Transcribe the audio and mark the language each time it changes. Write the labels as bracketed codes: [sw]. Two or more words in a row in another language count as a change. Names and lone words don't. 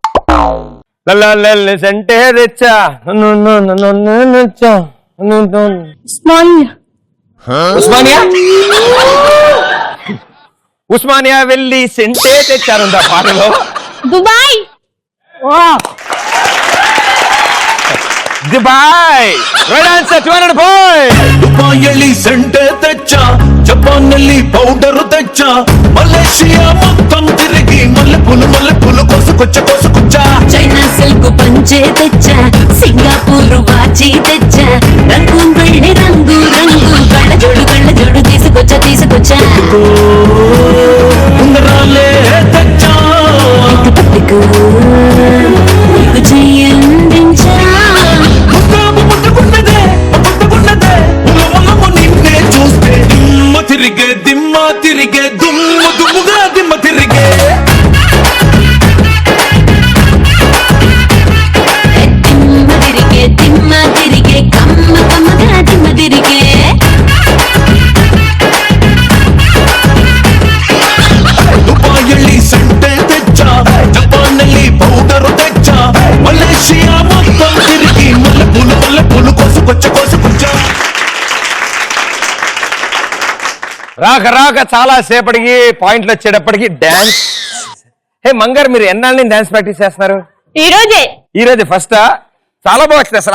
[te] అంటే తెచ్చా ఉస్మానియా ఉస్మానియా వెళ్ళి సెంటే తెచ్చారు ఆ పాటలో. దుబాయ్. దుబాయ్ [en] right answer. [te] 200 పాయింట్స్. దుబాయల్లి సెంటె తెచ్చ, జపాన్నల్లి పౌడర్ తెచ్చ, మలేషియా మొత్తం తిరిగి మల్లెపూలు కోసుకొచ్చ. చైనా సిల్క్ పంచే తెచ్చా, సింగపూర్ వాచి తెచ్చా, రంగు వెళ్ళి రంగు కళ్ళ జోడు తీసుకొచ్చా. ఉంగరాలే తెచ్చా, పట్టుకు నీకు చెయ్యందించా. ముద్దుకున్నదే ఉలవలము నిన్నే చూస్తే దిమ్మ తిరిగే దుమ్ముగా దిమ్మ తిరిగే. దిమ్మ తిరిగే కమ్మగా దిమ్మ తిరిగే. దుబాయల్లి సెంటె తెచ్చ, జపాన్నల్లి పౌడర్ తెచ్చ, మలేషియా మొత్తం తిరిగి మల్లెపూలు కోసుకొచ్చ. రాక చాలా సేపటికి పాయింట్లు వచ్చేటప్పటికి డాన్స్. హే మంగారు, మీరు ఎన్నాళ్ళ నుంచి [en] dance practice [te] చేస్తున్నారు? ఈ రోజే ఫస్ట్. చాలా బాగా వచ్చింది అసలు.